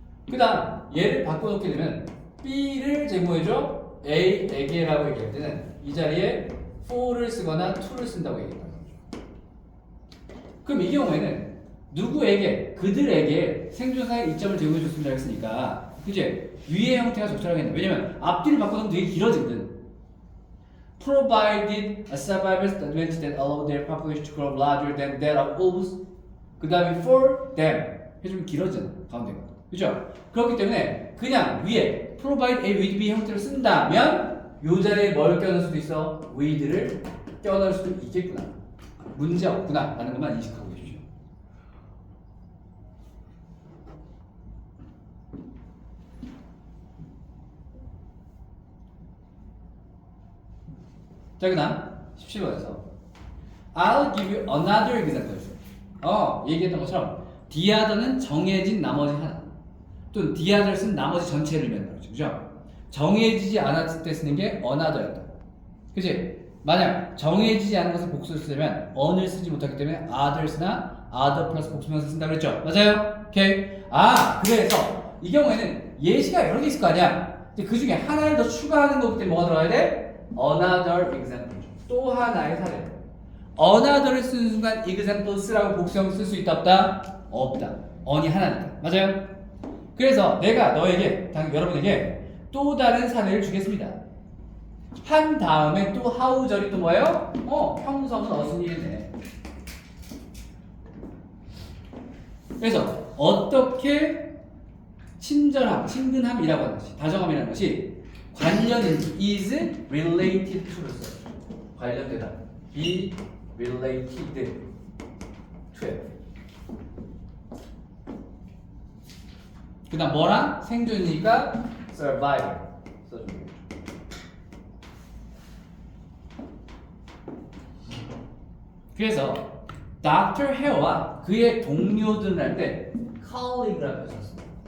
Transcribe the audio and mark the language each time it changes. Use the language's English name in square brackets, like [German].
[Korean] 그 다음 얘를 바꿔놓게 되면 B를 제공해줘 A에게라고 얘기할 때는 이 자리에 for를 쓰거나 to를 쓴다고 얘기했던 거죠. 그럼 이 경우에는 누구에게, 그들에게 생존상의 이점을 제공해 줬습니다 했으니까 그치? 위의 형태가 적절하겠네. 왜냐면 앞뒤를 바꿔놓으면 되게 길어지거든. [English] provided a survivor's advantage that allowed their population to grow larger than that of wolves. [Korean] 그 다음에 for them 해주면 길어지잖아 가운데가. 그죠? 그렇기 때문에 그냥 위에 provide a with be 형태로 쓴다면 요 자리에 뭘 껴넣을 수도 있어? with를 껴넣을 수도 있겠구나. 문제 없구나 라는 것만 인식하고 계시죠. 자, 그 다음 17번에서 [English] I'll give you another example. [Korean] 얘기했던 것처럼 the other는 정해진 나머지 하나 또는 the others는 나머지 전체를 의미한다 그러죠. 그죠? 정해지지 않았을 때 쓰는 게 another였다. 그치? 만약 정해지지 않은 것을 복수를 쓰려면 on을 쓰지 못하기 때문에 others나 other 플러스 복수명사 쓴다 그랬죠? 맞아요? 오케이. 그래서 이 경우에는 예시가 여러 개 있을 거 아니야. 그 중에 하나를 더 추가하는 거기 때문에 뭐가 들어가야 돼? [English] Another example. [Korean] 또 하나의 사례. Another를 쓰는 순간 examples라고 복수형 쓸 수 있다 없다? 없다. on이 하나니까. 맞아요? 그래서 내가 너에게, 여러분에게 또 다른 사례를 주겠습니다. 한 다음에 또 how절이 또 뭐예요? 형성은 어순이겠네. 그래서 어떻게 친근함이라고 하는 것이, 다정함이라는 것이 관련인지 is related to로 써요. 관련되다. be related to예요. 그 다음 뭐랑? 생존이니까 survival 써줍니다. 그래서 Dr. Hare와 그의 동료들을 할 때 colleague라고 썼습니다.